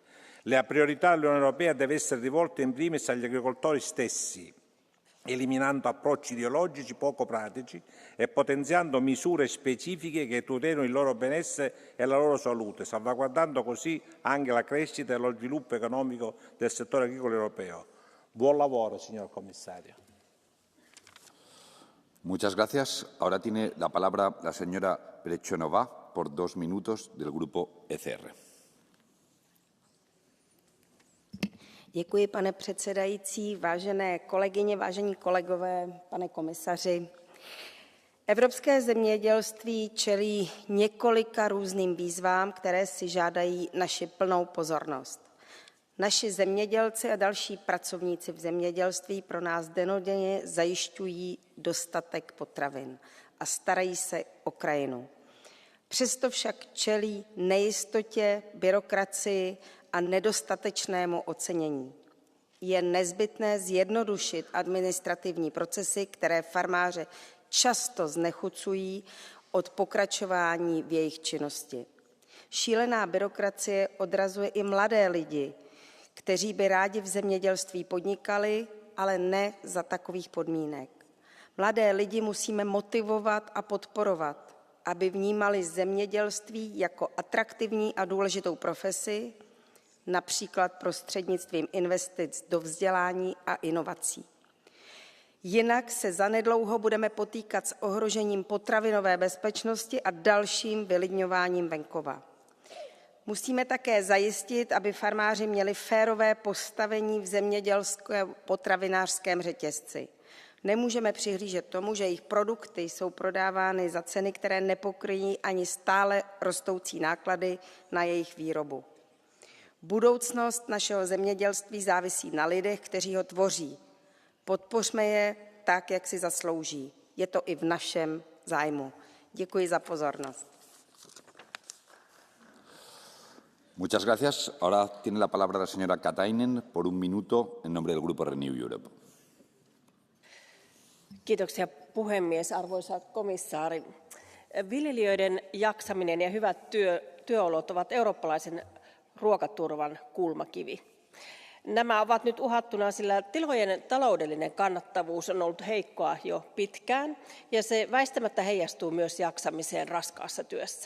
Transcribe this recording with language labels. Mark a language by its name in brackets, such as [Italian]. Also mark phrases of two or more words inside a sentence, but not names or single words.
[Italian] La priorità dell'Unione Europea deve essere rivolta in primis agli agricoltori stessi, eliminando approcci ideologici poco pratici e potenziando misure specifiche che tutelino il loro benessere e la loro salute, salvaguardando così anche la crescita e lo sviluppo economico del settore agricolo europeo. Buon lavoro, signor Commissario. [Spanish] Muchas gracias. Ahora tiene la palabra la señora Brechonova por 2 minutos del Grupo ECR. [Czech] Děkuji, pane předsedající, vážené kolegyně, vážení kolegové, pane komisaři. Evropské zemědělství čelí několika různým výzvám, které si žádají naši plnou pozornost. Naši zemědělci a další pracovníci v zemědělství pro nás dennodenně zajišťují dostatek potravin a starají se o krajinu. Přesto však čelí nejistotě, byrokracii a nedostatečnému ocenění. Je nezbytné zjednodušit administrativní procesy, které farmáře často znechucují od pokračování v jejich činnosti. Šílená byrokracie odrazuje i mladé lidi, kteří by rádi v zemědělství podnikali, ale ne za takových podmínek. Mladé lidi musíme motivovat a podporovat, aby vnímali zemědělství jako atraktivní a důležitou profesi, například prostřednictvím investic do vzdělání a inovací. Jinak se zanedlouho budeme potýkat s ohrožením potravinové bezpečnosti a dalším vylidňováním venkova. Musíme také zajistit, aby farmáři měli férové postavení v zemědělském potravinářském řetězci. Nemůžeme přihlížet tomu, že jejich produkty jsou prodávány za ceny, které nepokryjí ani stále rostoucí náklady na jejich výrobu. Budoucnost našeho zemědělství závisí na lidech, kteří ho tvoří. Podpořme je tak, jak si zaslouží. Je to i v našem zájmu. Děkuji za pozornost. [Spanish] Muchas gracias. Ahora tiene la palabra la señora Katainen por 1 minuto en nombre del Grupo Renew Europe. [Finnish] Kiitoksia puhemies, arvoisa komissaari. Viljelijöiden jaksaminen ja hyvät työolot ovat eurooppalaisen ruokaturvan kulmakivi. Nämä ovat nyt uhattuna, sillä tilojen taloudellinen kannattavuus on ollut heikkoa jo pitkään ja se väistämättä heijastuu myös jaksamiseen raskaassa työssä.